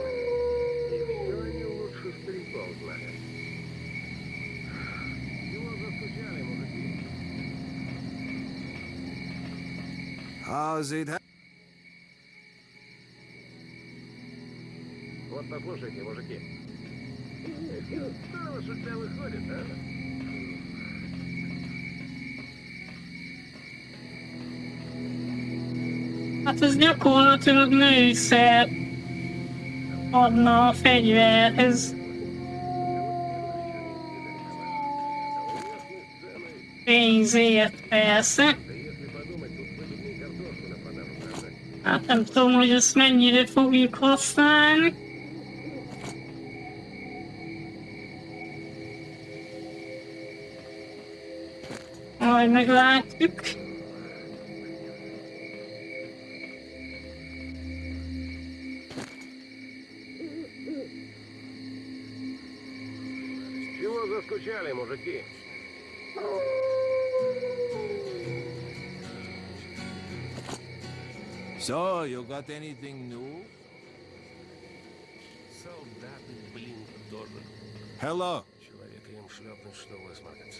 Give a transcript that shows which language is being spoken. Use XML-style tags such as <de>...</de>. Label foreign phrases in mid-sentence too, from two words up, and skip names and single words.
<ru>И все они лучше стариков знают. Его застучали, мужики.</ru> <en>How's it?</en> <ru>Вот послушайте, мужики. Здорово, что у тебя выходит, а?</ru> <hu>Hát ez gyakorlatilag nőszer adna a fegyverhez. Pénzért persze. Hát nem tudom, hogy ezt mennyire fogjuk használni. Majd meglátjuk.</hu> <ru>Чего заскучали, мужики?</ru> <en>So, you got anything new?</en> <ru>Солдаты, блин, тоже.</ru> <en>Hello.</en> <ru>Человека им шлепнуть, что высморкаться.</ru>